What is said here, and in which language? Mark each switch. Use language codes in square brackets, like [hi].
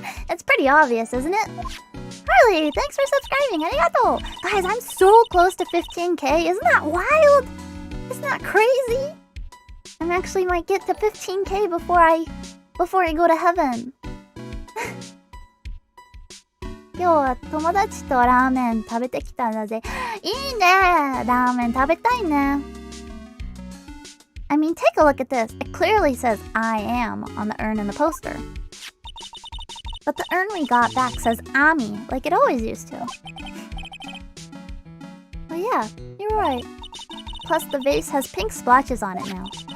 [en] It's pretty obvious, isn't it? Harley, thanks for subscribing. Arigato. Guys, I'm so close to 15k. Isn't that wild? Isn't that crazy? I actually might get to 15k before I go to heaven. [ja] 今日は友達とラーメン食べてきたんだぜ。いいね。ラーメン食べたいね。 [en] I mean, take a look at this. It clearly says I am on the urn in the poster. But the urn we got back says Ami, like it always used to. Oh yeah, you're right. Plus the vase has pink splotches on it now.